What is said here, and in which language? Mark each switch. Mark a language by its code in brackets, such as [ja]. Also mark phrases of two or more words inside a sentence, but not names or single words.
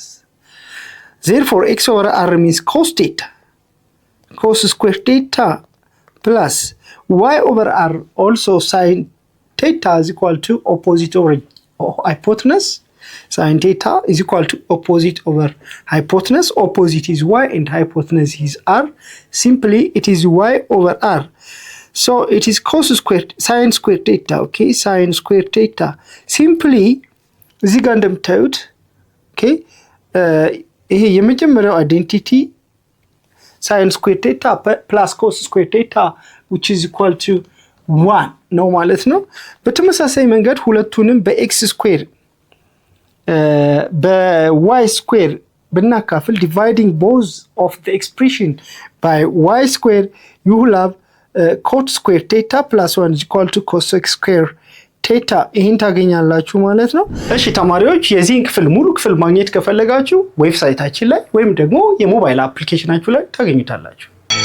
[en] Therefore x over r means cos theta, cos square theta, plus y over r also sin theta is equal to opposite over hypotenuse. Sin theta is equal to opposite over hypotenuse. Opposite is y and hypotenuse is r. Simply it is y over r. So it is cos squared sin squared theta. Okay, sin squared theta. Simply [am] እዚህ ጋር እንደምታዩት [en] okay, [am] ይሄ የመጀመሪያው አይዴንቲቲ [en] sin squared theta plus cos squared theta, which is equal to 1 [am] ነው ማለት ነው። በተመሳሳይ መንገድ ሁለቱንም በx [en] square by square ብናካፍል, dividing both of the expression by y square, you will have cot square theta plus 1 is equal to cosec square theta. [am] ይሄን ታገኛላችሁ ማለት ነው። እሺ ተማሪዎች፣ የዚህን ክፍል ሙሉ ክፍል ማግኘት ከፈለጋችሁ ዌብሳይታችን ላይ ወይም ደግሞ የሞባይል አፕሊኬሽናችሁ ላይ ታገኙታላችሁ።